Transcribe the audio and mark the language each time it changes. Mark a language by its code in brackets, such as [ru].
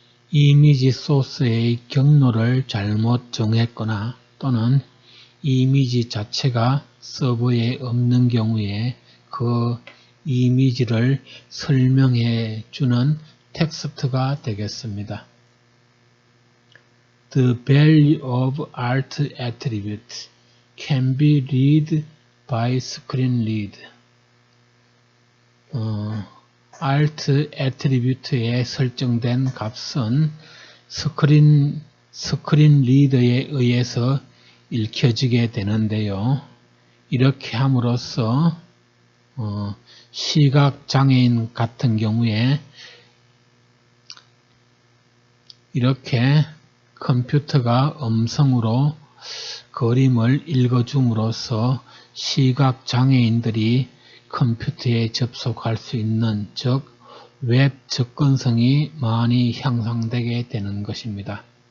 [ko] 이미지 소스의 경로를 잘못 정했거나 또는 이미지 자체가 서버에 없는 경우에 그 이미지를 설명해 주는 텍스트가 되겠습니다. [en] The value of Alt attribute can be read by screen read. [ko] Alt attribute에 설정된 값은 스크린 리더에 의해서 읽혀지게 되는데요. 이렇게 함으로써 시각장애인 같은 경우에 이렇게 컴퓨터가 음성으로 그림을 읽어줌으로써 시각장애인들이 컴퓨터에 접속할 수 있는, 즉 웹 접근성이 많이 향상되게 되는 것입니다.